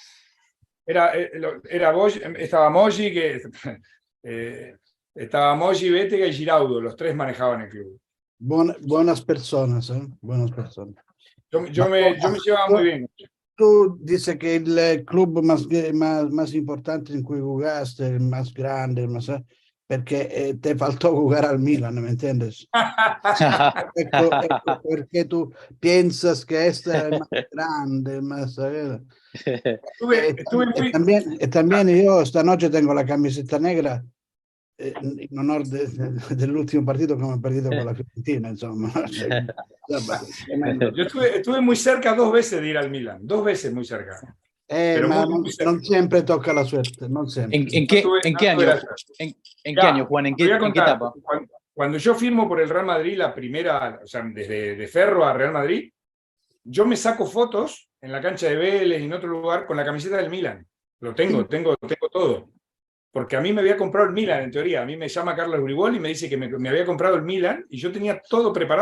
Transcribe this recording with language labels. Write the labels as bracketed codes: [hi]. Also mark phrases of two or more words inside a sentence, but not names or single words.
[es] estaba Moggi, estaba Moggi, Bétega y Giraudo, los tres manejaban el club. Buenas personas, buenas personas. Yo me llevaba muy bien. Tú dices que el club más importante en cui jugaste, el más grande, porque te faltó jugar al Milan, ¿me entiendes? [it] Ecco, perché [es] tu piensas que este es el más grande, el más... también yo esta noche tengo la camiseta negra en honor [it] dell'ultimo partito che abbiamo perdido con la Fiorentina, insomma. [es] Yo estuve muy cerca 2 veces de ir al Milan, 2 veces muy cerca. Pero Ma muy cerca. [it] non sempre tocca la suerte, non sempre. [es] ¿En qué año? ¿En qué año, Juan? ¿En qué etapa? Cuando yo firmo por el Real Madrid, la primera, o sea, desde de Ferro a Real Madrid, yo me saco fotos en la cancha de Vélez y en otro lugar con la camiseta del Milan. Lo tengo todo. Porque a mí me había comprado el Milan, en teoría. A mí me llama Carlos Uribol y me dice que me había comprado el Milan, y yo tenía todo preparado.